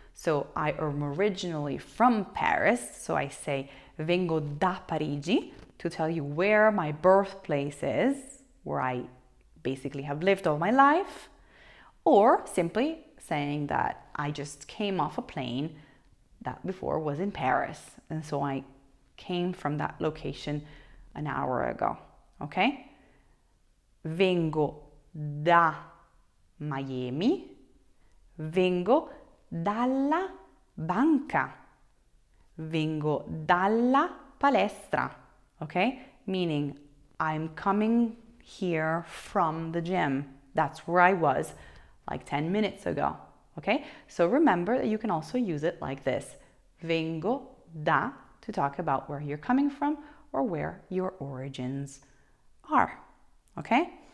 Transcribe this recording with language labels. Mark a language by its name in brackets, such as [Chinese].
[English] So I am originally from Paris, so I say [Italian] vengo da Parigi [English] to tell you where my birthplace is, where I basically have lived all my life, or simply saying that I just came off a plane that before was in Paris, and so I came from that location an hour ago, okay? [Italian] Vengo da Miami, vengo dalla banca, vengo dalla palestra, okay? [English] Meaning I'm coming here from the gym. That's where I was like 10 minutes ago, okay? So remember that you can also use it like this. Vengo da to talk about where you're coming from or where your origins are, okay?